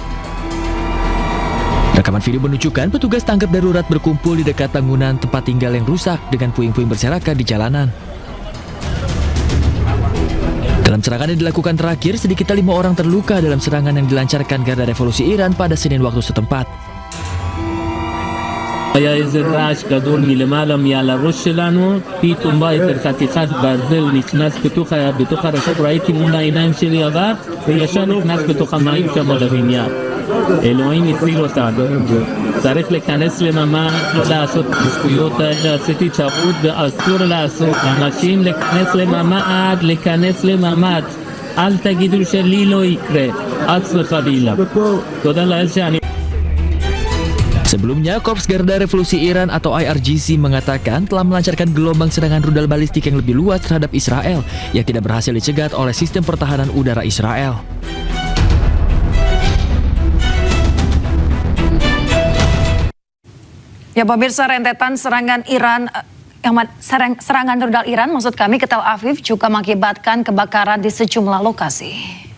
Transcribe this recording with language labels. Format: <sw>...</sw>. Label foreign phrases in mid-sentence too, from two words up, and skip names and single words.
<id>Rekaman video menunjukkan petugas tanggap darurat berkumpul di dekat bangunan tempat tinggal yang rusak dengan puing-puing berserakan di jalanan. Dalam serangan yang dilakukan terakhir, sedikitnya 5 orang terluka dalam serangan yang dilancarkan Garda Revolusi Iran pada Senin waktu setempat.</id> <he>היה איזה רעש גדול מלמעלה מעל הראש שלנו, פתאום בא איזה חתיכת ברזל נכנס בתוך הרשת, ראיתי מול העיניים שלי עבר וישר נכנס בתוך המים שם לבניין. אלוהים הציל אותנו. צריך להיכנס לממ"ד, לא לעשות שטויות האלה, עשיתי טעות ואסור לעשות. אנשים להיכנס לממ"ד, אל תגידו שלי לא יקרה, חס וחלילה. תודה לאל שאני</he> <id>Sebelumnya, Korps Garda Revolusi Iran atau IRGC mengatakan telah melancarkan gelombang serangan rudal balistik yang lebih luas terhadap Israel yang tidak berhasil dicegat oleh sistem pertahanan udara Israel. Ya, pemirsa, rentetan serangan rudal Iran maksud kami ke Tel Aviv juga mengakibatkan kebakaran di sejumlah lokasi.</id>